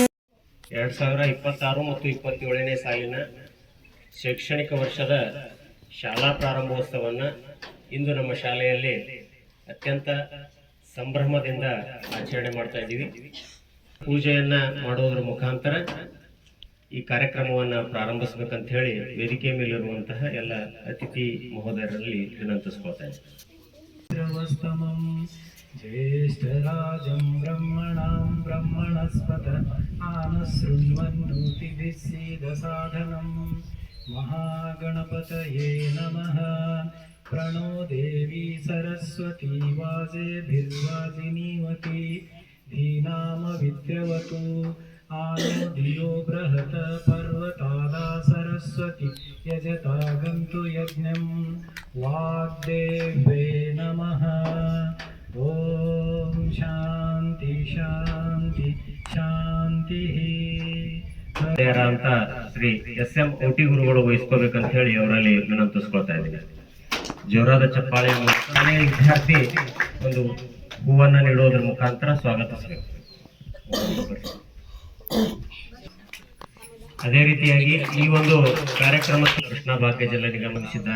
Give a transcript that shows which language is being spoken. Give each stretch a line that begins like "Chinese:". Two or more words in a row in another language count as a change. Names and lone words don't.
Kannada: 2026 ಮತ್ತು 27ನೇ ಸಾಲಿನ ಶೈಕ್ಷಣಿಕ ವರ್ಷದ ಶಾಲಾ ಪ್ರಾರಂಭೋತ್ಸವವನ್ನು ಇಂದು ನಮ್ಮ ಶಾಲೆಯಲ್ಲಿ ಅತ್ಯಂತ ಸಂಭ್ರಮದಿಂದ ಆಚರಣೆ ಮಾಡ್ತಾ ಇದ್ದೀವಿ. ಪೂಜೆಯನ್ನು ಮಾಡೋದ್ರ ಮುಖಾಂತರ ಈ ಕಾರ್ಯಕ್ರಮವನ್ನು ಪ್ರಾರಂಭಿಸಬೇಕಂತ ಹೇಳಿ ವೇದಿಕೆ ಮೇಲಿರುವಂತಹ ಎಲ್ಲ ಅತಿಥಿ ಮಹೋದಯರಲ್ಲಿ ವಿನಂತಿಸ್ಕೊಳ್ತಾ ಇದ್ದೀನಿ.
Sanskrit: ज्येष्ठराजं ब्रह्मणां ब्रह्मणस्पत आनशृण्वन्नोतिभिः सीदसाधनं महागणपतये नमः। प्रणो देवी सरस्वती वाजेभिर्वाजिनीवती धीनामविद्यवतु आनो धियो बृहत पर्वतादा सरस्वती यजतागन्तु यज्ञं वाग्देव्ये नमः। ओम शांति शांति शांति।
Kannada: ಅಂತ ಶ್ರೀ SM ಓಟಿ ಗುರುಗಳು ವಹಿಸ್ಕೋಬೇಕಂತ ಹೇಳಿ ಅವರಲ್ಲಿ ವಿನಂತಿಸ್ಕೊಳ್ತಾ ಇದ್ದೀನಿ. ಜೋರಾದ ಚಪ್ಪಾಳೆ. ವಿದ್ಯಾರ್ಥಿ ಒಂದು ಹೂವನ್ನು ನೀಡುವುದರ ಮುಖಾಂತರ ಸ್ವಾಗತಿಸಬೇಕು. ಅದೇ ರೀತಿಯಾಗಿ ಈ ಒಂದು ಕಾರ್ಯಕ್ರಮಕ್ಕೆ ಕೃಷ್ಣ ಭಾಗ್ಯ ಜಲ ನಿಗಮಿಸಿದ್ದಾರೆ.